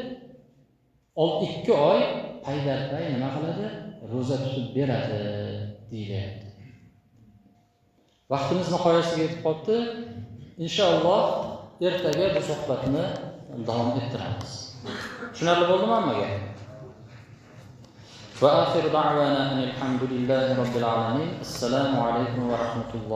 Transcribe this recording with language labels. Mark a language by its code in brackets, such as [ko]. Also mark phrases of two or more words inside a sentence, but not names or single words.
[uz] 2 oy paydarpay nima qiladi? Ro'za tutib beradi deyiladi. Vaqtimiz nihoyasiga yetib qoldi. Inshaalloh ertaga bu suhbatni davom ettiramiz. Tushunarli bo'ldimi hammaga? [ar] وآخر دعوانا الحمد لله رب العالمين. السلام عليكم ورحمة الله.